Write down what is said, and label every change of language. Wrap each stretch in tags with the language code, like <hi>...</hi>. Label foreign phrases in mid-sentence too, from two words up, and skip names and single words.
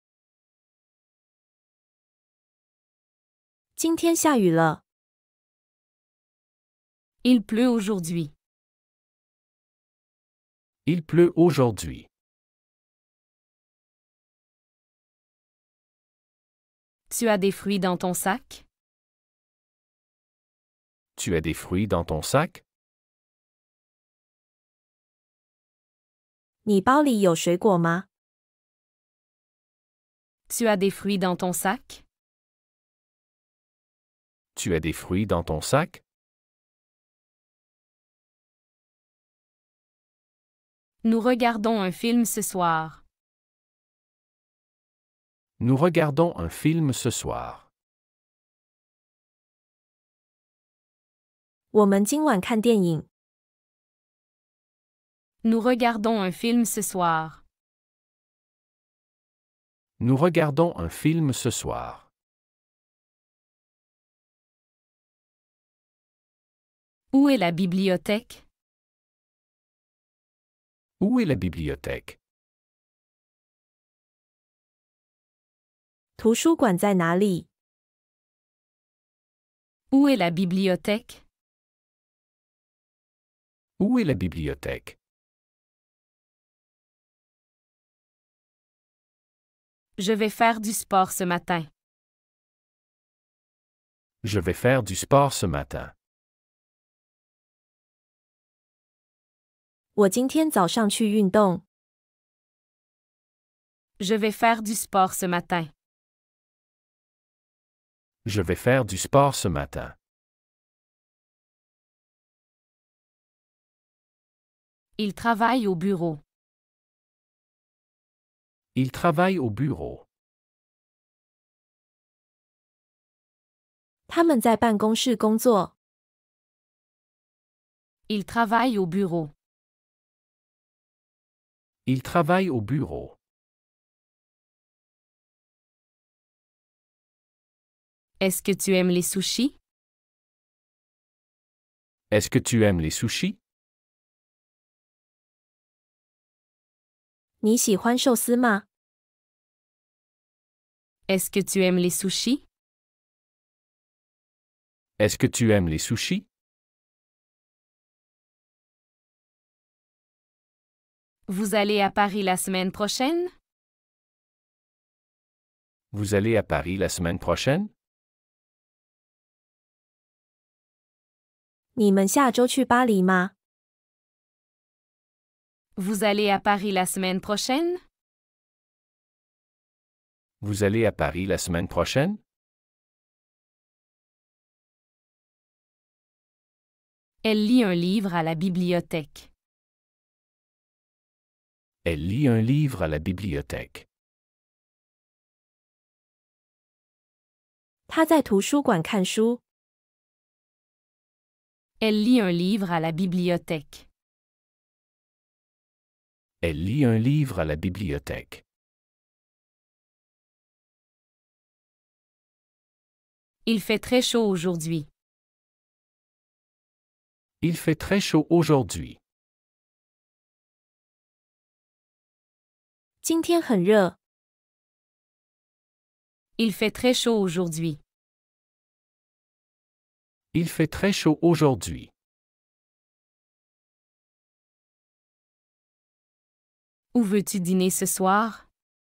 <zh>今天下雨了。</zh> <fr>Il pleut aujourd'hui. Il pleut aujourd'hui. Tu as des fruits dans ton sac? Tu as des fruits dans ton sac?</fr> <zh>你包里有水果吗？</zh> <fr>Tu as des fruits dans ton sac? Tu as des fruits dans ton sac? Nous regardons un film ce soir. Nous regardons un film ce soir.</fr> <zh>我们今晚看电影。</zh> <fr>Nous regardons un film ce soir. Nous regardons un film ce soir. Où est la bibliothèque? Où est la bibliothèque?</fr> <zh>图书馆在哪里？</zh> <fr>Où est la bibliothèque? Où est la bibliothèque? Je vais faire du sport ce matin. Je vais faire du sport ce matin.</fr> <zh>我今天早上去运动。</zh> <fr>Je vais faire du sport ce matin. Je vais faire du sport ce matin. Il travaille au bureau. Il travaille au bureau.</fr> <zh>他们在办公室工作。</zh> <fr>Il travaille au bureau. Il travaille au bureau. Est-ce que tu aimes les sushis? Est-ce que tu aimes les sushis?</fr> <zh>你喜欢寿司吗？</zh> <fr>Est-ce que tu aimes les sushis? Est-ce que tu aimes les sushis? Vous allez à Paris la semaine prochaine? Vous allez à Paris la semaine prochaine?</fr> <zh>你们下周去巴黎吗？</zh> <fr>Vous allez à Paris la semaine prochaine? Vous allez à Paris la semaine prochaine? Elle lit un livre à la bibliothèque. Elle lit un livre à la bibliothèque.</fr> <zh>他在图书馆看书。</zh> <fr>Elle lit un livre à la bibliothèque. Elle lit un livre à la bibliothèque. Il fait très chaud aujourd'hui. Il fait très chaud aujourd'hui.</fr> <zh>今天很热。</zh> <fr>Il fait très chaud aujourd'hui. Il fait très chaud aujourd'hui. Où veux-tu dîner ce soir?</fr>